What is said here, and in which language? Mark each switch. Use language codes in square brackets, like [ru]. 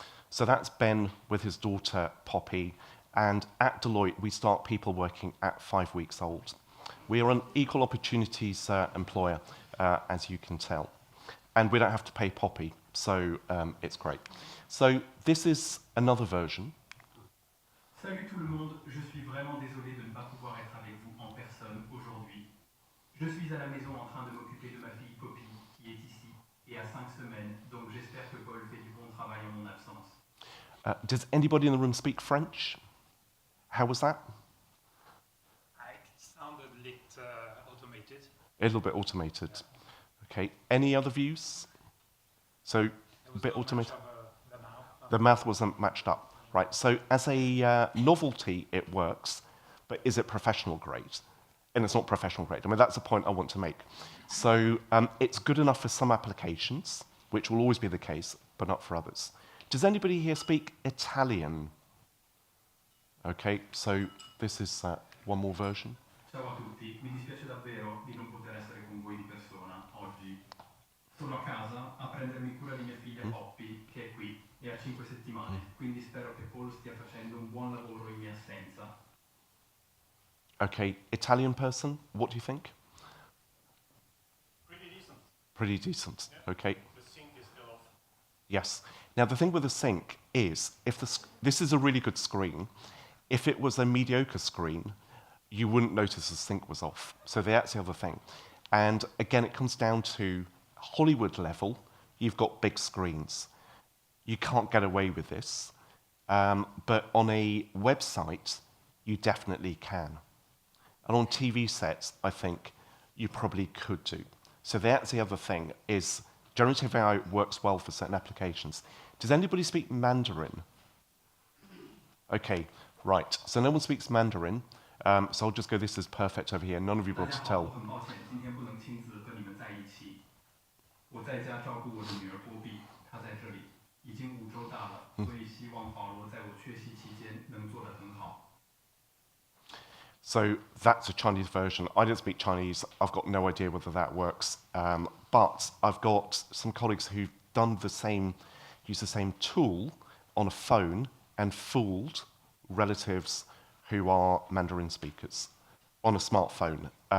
[en] So that's Ben with his daughter Poppy, and at Deloitte we start people working at 5 weeks old. We are an equal opportunities employer, as you can tell, and we don't have to pay Poppy, so it's great. So this is another version. [fr] Salut tout le monde, je suis vraiment désolé de ne pas pouvoir être avec vous en personne aujourd'hui. Je suis à la maison en train de m'occuper de ma fille Poppy, qui est ici, et à 5 semaines, donc j'espère que Paul fait du bon travail en mon absence. [en] Does anybody in the room speak French? How was that? It sounded a bit automated. A little bit automated. Okay, any other views? So, a bit automated? The math wasn't matched up. Right, so as a novelty, it works, but is it professional grade? And it's not professional grade. I mean, that's the point I want to make. So it's good enough for some applications, which will always be the case, but not for others. Does anybody here speak Italian? Okay, so this is one more version. [it] Ciao a tutti, mi dispiace davvero di non poter essere con voi di persona oggi. Sono a casa a prendermi cura di mia figlia Poppy, che è qui e ha 5 settimane, quindi spero che Paul stia facendo un buon lavoro in mia assenza. [en] Okay, Italian person, what do you think? Pretty decent. Pretty decent, Yeah. okay. The sync is still off. Yes. Now, the thing with the sync is, if this is a really good screen. If it was a mediocre screen, you wouldn't notice the sync was off. So that's the other thing. And again, it comes down to Hollywood level, you've got big screens. You can't get away with this. But on a website, you definitely can. And on TV sets, I think you probably could do. So that's the other thing, is generative AI works well for certain applications. Does anybody speak Mandarin? Okay, right. So no one speaks Mandarin. So I'll just go, this is perfect over here. None of you brought to tell. [zh] 很抱歉，今天不能亲自和你们在一起。我在家照顾我的女儿波比，她在这里，已经5周大了，所以希望保罗在我缺席期间能做得很好。 [en] So that's a Chinese version. I don't speak Chinese. I've got no idea whether that works. But I've got some colleagues who've done the same, used the same tool on a phone and fooled relatives who are Mandarin speakers on a smartphone.